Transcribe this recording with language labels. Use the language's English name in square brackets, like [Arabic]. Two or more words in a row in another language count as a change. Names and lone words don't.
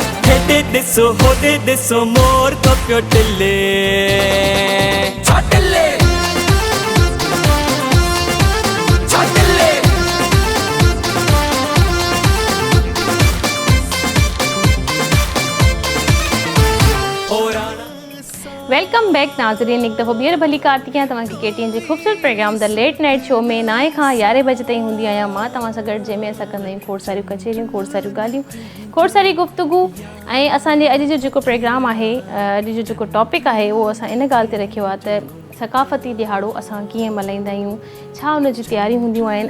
[Sindhi] हेॾे ॾिसो होॾे ॾिसो मोर तो पियो टिले, छा टिले छा टिले। [English] welcome back [Sindhi] नाज़रीन, एक दफ़ो ॿीहर भली कारती आहियां तव्हांखे KTN जे ख़ूबसूरत प्रोग्राम द लेट नाइट शो में 9 खां 11 बजे ताईं हूंदी आहियां मां तव्हां सां गॾु, जंहिंमें असां कंदा आहियूं खोड़ सारियूं कचेरियूं, खोड़ सारियूं ॻाल्हियूं, खोड़ सारी गुफ़्तगू। ऐं असांजे अॼु जो जेको प्रोग्राम आहे, अॼु जो जेको टॉपिक आहे, उहो असां इन ॻाल्हि ते रखियो आहे त सकाफ़ती ॾिहाड़ो असां कीअं मल्हाईंदा आहियूं, छा हुन जी तयारियूं हूंदियूं आहिनि।